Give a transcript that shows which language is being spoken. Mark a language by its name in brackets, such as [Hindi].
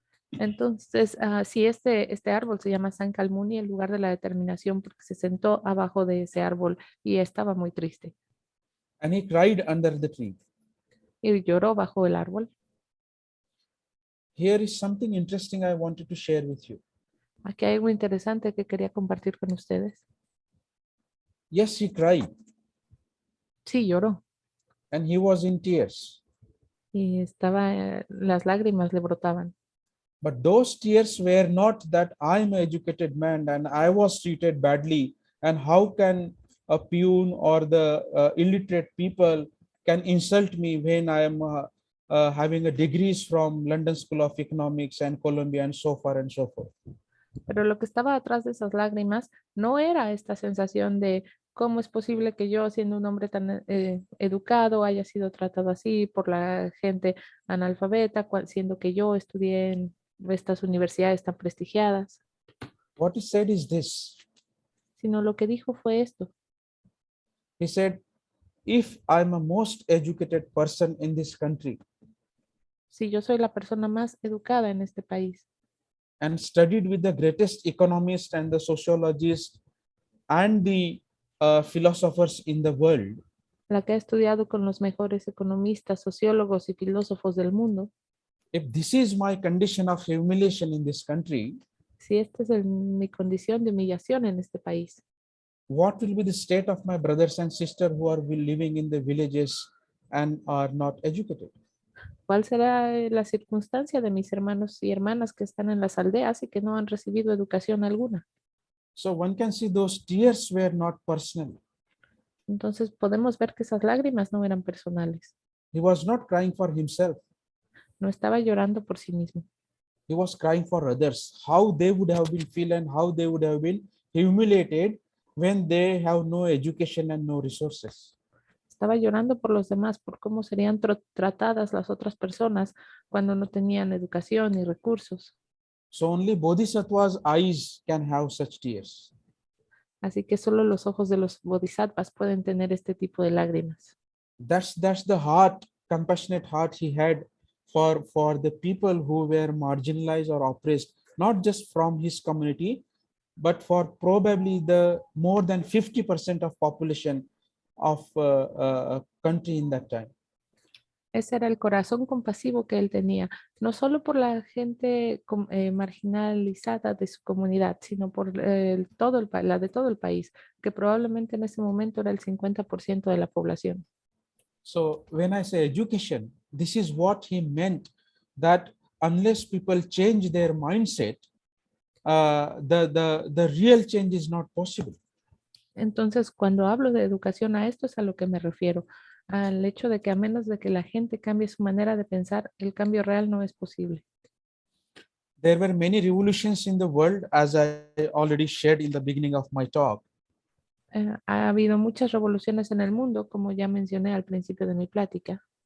[Spanish] Entonces, sí, este árbol se llama San Calmuni, el lugar de la determinación, porque se sentó abajo de ese árbol y estaba muy triste. [English] And he cried under the tree. [Spanish] Y lloró bajo el árbol. [English] Here is something interesting I wanted to share with you. [Spanish] Aquí hay algo interesante que quería compartir con ustedes. [English] Yes, he cried. [Spanish] Sí, lloró. [English] And he was in tears. [Spanish] Y las lágrimas le brotaban. [English] But those tears were not that I'm an educated man and I was treated badly. And how can a peon or the illiterate people can insult me when I am having a degrees from London School of Economics and Columbia and so far and so forth. [Spanish] Pero lo que estaba atrás de esas lágrimas no era esta sensación de cómo es posible que yo, siendo un hombre tan educado, haya sido tratado así por la gente analfabeta, siendo que yo estudié en estas universidades tan prestigiadas, [English] What he said is this. [Spanish] sino lo que dijo fue esto. [English] He said, if I'm a most educated person in this country [Spanish] Si yo soy la persona más educada en este país [English] and studied with the greatest economists and the sociologists and the philosophers in the world, [Spanish] la que ha estudiado con los mejores economistas, sociólogos y filósofos del mundo, [English] if this is my condition of humiliation in this country, [Spanish] si esta es mi condición de humillación en este país, [English] what will be the state of my brothers and sisters who are living in the villages and are not educated? [Spanish] ¿cuál será la circunstancia de mis hermanos y hermanas que están en las aldeas y que no han recibido educación alguna? [English] So one can see those tears were not personal. [Spanish] Entonces podemos ver que esas lágrimas no eran personales. [English] He was not crying for himself. [Spanish] No estaba llorando por sí mismo. [English] He was crying for others, how they would have been feel and how they would have been humiliated when they have no education and no resources. [Spanish] Estaba llorando por los demás, por cómo serían tratadas las otras personas cuando no tenían educación ni recursos. [English] So only Bodhisattva's eyes can have such tears. [Spanish] Así que solo los ojos de los bodhisattvas pueden tener este tipo de lágrimas. [English] That's the heart, compassionate heart he had for the people who were marginalized or oppressed, not just from his community, but for probably the more than 50% of population of a country in that time. [Spanish] Ese era el corazón compasivo que él tenía, no solo por la gente marginalizada de su comunidad, sino por la de todo el país, que probablemente en ese momento era el 50% de la población. [English] So when I say education, this is what he meant, that unless people change their mindset, the real change is not possible. [Spanish] Entonces, cuando hablo de educación, a esto es a lo que me refiero, al hecho de que a menos de que la gente cambie su manera de pensar, el cambio real no es posible. [English] There were many revolutions in the world, as I already shared in the beginning of my talk. [Spanish] Ha habido muchas revoluciones en el mundo, como ya mencioné al principio de mi plática.